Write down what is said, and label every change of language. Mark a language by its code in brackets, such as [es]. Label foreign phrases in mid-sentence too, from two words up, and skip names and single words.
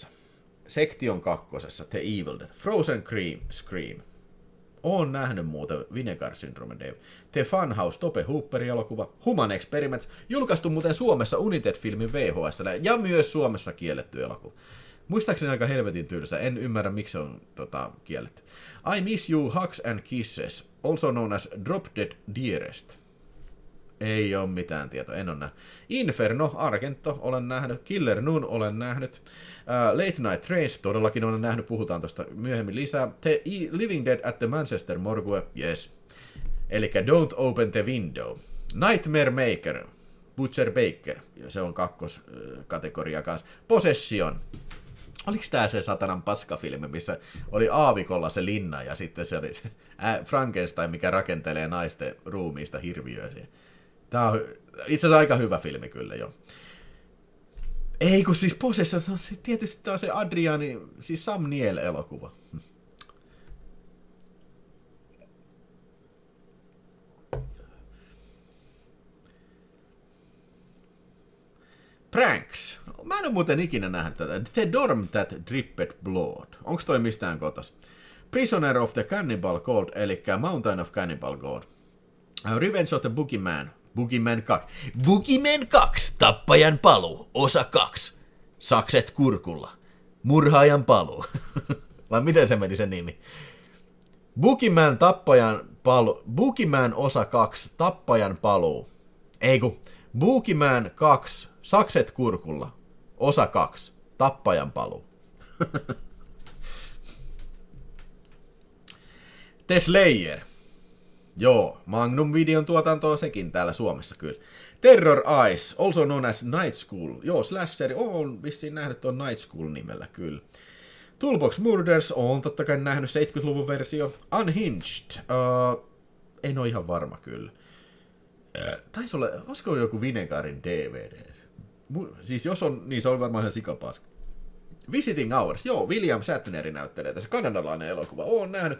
[fi] Sektion kakkosessa The Evil Dead. Frozen Scream. Oon nähnyt muuten Vinegar Syndrome Dave. The Funhouse Tope Hooper-elokuva. Human Experiments. Julkaistu muuten Suomessa United-filmin VHS ja myös Suomessa kielletty elokuva. Muistaakseni aika helvetin tylsä. En ymmärrä, miksi se on kielletty. [en] I Miss You, Hugs and Kisses. Also known as Drop Dead Dearest. [fi] Ei ole mitään tietoa, en ole nähnyt. Inferno, Argento, olen nähnyt. Killer Nun, olen nähnyt. Late Night Trains, todellakin olen nähnyt, puhutaan tuosta myöhemmin lisää. The Living Dead at the Manchester Morgue, yes. Elikkä Don't Open the Window. Nightmare Maker, Butcher Baker, se on kakkoskategoria kanssa. Possession. Oliko tää se satanan paskafilmi, missä oli aavikolla se linna ja sitten se oli se Frankenstein, mikä rakentelee naisten ruumiista hirviöisiä. Tää on itse asiassa aika hyvä filmi kyllä, joo. Ei kun siis Possession, tietysti tää on se Adriani, siis Sam Neill-elokuva. Pranks. Mä en ole muuten ikinä nähnyt tätä. The Dorm That Dripped Blood. Onks toi mistään kotos? Prisoner of the Cannibal Code, eli Mountain of Cannibal God. Revenge of the Boogeyman. Boogeyman 2. Boogeyman 2. Tappajan paluu. Osa 2. Sakset kurkulla. Murhaajan paluu. Vai miten se meni sen nimi? Boogeyman tappajan paluu. Boogeyman osa 2. Tappajan paluu. Ei kun. Boogeyman 2. Sakset kurkulla. Osa 2. Tappajan paluu. The Slayer. Joo, Magnum Videon tuotantoa sekin täällä Suomessa kyllä. [en] Terror Eyes, also known as Night School. [fi] Joo, slasheri, on vissiin nähnyt tuon Night School nimellä kyllä. Toolbox Murders, on totta kai nähnyt 70-luvun versio. Unhinged, en ole ihan varma kyllä. Taisi olla, olisiko joku Vinegarin DVD? Siis jos on, niin se on varmaan ihan sikapaska. Visiting Hours, joo, William Shatneri näyttelee tässä kanadalainen elokuva, oon nähnyt.